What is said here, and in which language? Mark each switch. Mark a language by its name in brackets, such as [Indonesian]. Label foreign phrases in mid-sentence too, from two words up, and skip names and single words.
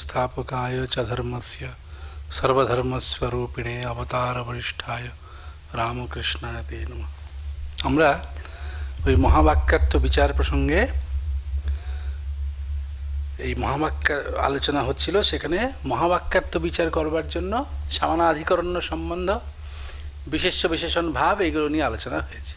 [Sanskrit] संस्थापकाय च धर्मस्य सर्वधर्मस्वरूपिणे अवतार वरिष्ठाय रामकृष्णाय ते नमः। [Bangla] আমরা ওই মহাবাক্যার্থ বিচার প্রসঙ্গে এই মহাবাক্য আলোচনা হচ্ছিল, সেখানে মহাবাক্যার্থ বিচার করবার জন্য সমানাধিকরণ্য সম্বন্ধ, বিশেষ্য বিশেষণ ভাব, এগুলো নিয়ে আলোচনা হয়েছে।